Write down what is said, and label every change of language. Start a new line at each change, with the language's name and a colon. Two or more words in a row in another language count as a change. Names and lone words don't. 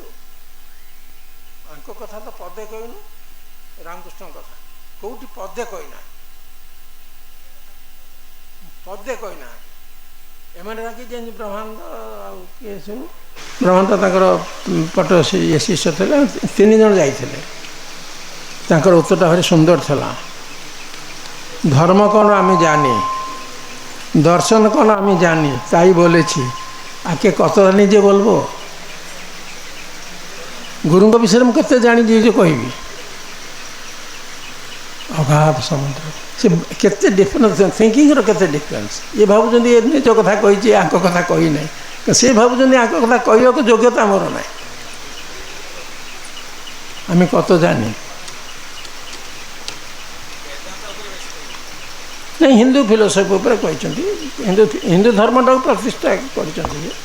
Odia: ଆଙ୍କ କଥା ତ ପଦେ କହିନୁ, ରାମକୃଷ୍ଣଙ୍କ କଥା କେଉଁଠି ପଦେ କହିନା, ପଦେ କହିନାହାନ୍ତି। ଏମାନେ ରାଗି ଯେମିତି ବ୍ରହ୍ମାନନ୍ଦ ଆଉ କିଏ ସବୁ, ବ୍ରହ୍ମାନନ୍ଦ ତାଙ୍କର ପଟ ଇଏ ଶିଷ୍ୟ ଥିଲେ, 3 ଜଣ ଯାଇଥିଲେ। ତାଙ୍କର ଉତ୍ତରଟା ଭାରି ସୁନ୍ଦର ଥିଲା।
Bangla: ধর্ম কোন আমি জানি, দর্শন কোন আমি জানি, তাই বলেছি, আকে কত জানি যে বলবো।
Odia: গুরুଙ୍କ ବିଷୟରେ ମୁଁ କେତେ ଜାଣିଛି ଯେ କହିବି, ଅଗାଧ ସମୁଦ୍ର। ସେ କେତେ ଡିଫରେନ୍ସ, ଥିଙ୍କିଂର କେତେ ଡିଫରେନ୍ସ। ଇଏ ଭାବୁଛନ୍ତି ଏ ନିଜ କଥା କହିଛି, ଆଙ୍କ କଥା କହିନାହିଁ। ସେ ଭାବୁଛନ୍ତି ଆଙ୍କ କଥା କହିବାକୁ ଯୋଗ୍ୟତା ଆମର ନାହିଁ। ଆମେ କତ ଜାଣି ନାଇଁ, ହିନ୍ଦୁ ଫିଲୋସଫି ଉପରେ କହିଛନ୍ତି, ହିନ୍ଦୁ ଧର୍ମଟାକୁ ପ୍ରତିଷ୍ଠା କରିଛନ୍ତି।